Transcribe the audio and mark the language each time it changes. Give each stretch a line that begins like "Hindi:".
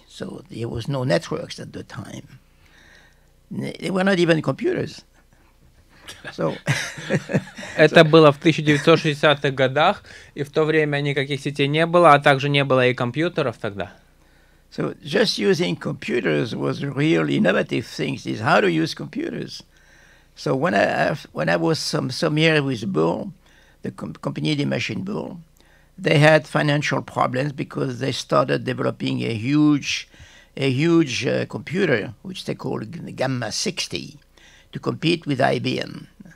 English: So there was no networks at the time. They were not even computers. So
Russian: это было в 1960-х годах, и в то время никаких сетей не было, а также не было и компьютеров тогда.
English: So just using computers was a real innovative thing. Is how to use computers. So when I was some years with Bull, the company de Machine Bull, they had financial problems because they started developing a huge computer, which they called Gamma 60, to compete with IBM.